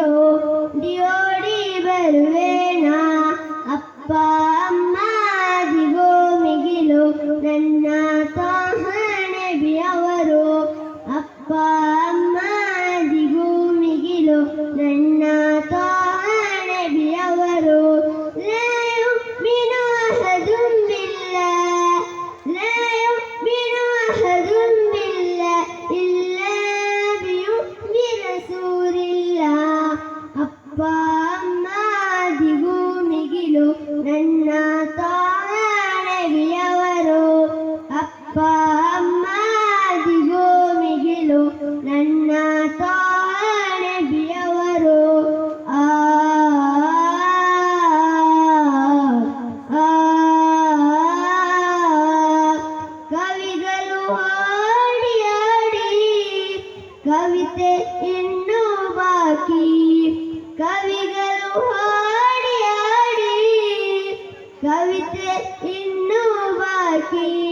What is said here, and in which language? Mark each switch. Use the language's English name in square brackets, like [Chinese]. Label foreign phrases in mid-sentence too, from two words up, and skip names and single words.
[Kannada] ಓಡಿ ಬರುವೆ ನಾ ಅಪ್ಪ ಅಮ್ಮಾದಿಗೂ ಮಿಗಿಲು ನನ್ನ ತಾಹಣೆಬಿಯವರು ಅಪ್ಪ ಅಮ್ಮಾದಿಗೂ ಮಿಗಿಲು ನನ್ನ ತಾಹಣೆಬಿಯವರು [Arabic] لا يؤمن أحد بالله لا يؤمن أحد بالله إلا برسول الله [Kannada] ಅಪ್ಪ ಅಮ್ಮಾದಿಗೂ ಮಿಗಿಲು ನನ್ನ ತಾಣೆಬಿಯವರು ಅಪ್ಪ ಅಮ್ಮಾದಿಗೂ ಮಿಗಿಲು ನನ್ನ ತಾಣೆಬಿಯವರು ಕವಿಗಳು ಹಾಡಿ ಹಾಡಿ ಕವಿತೆ ಇನ್ನೂ ಬಾಕಿ ಕವಿಗಳು ಹಾಡಿ ಹಾಡಿ ಕವಿತೆ ಇನ್ನೂ ಬಾಕಿ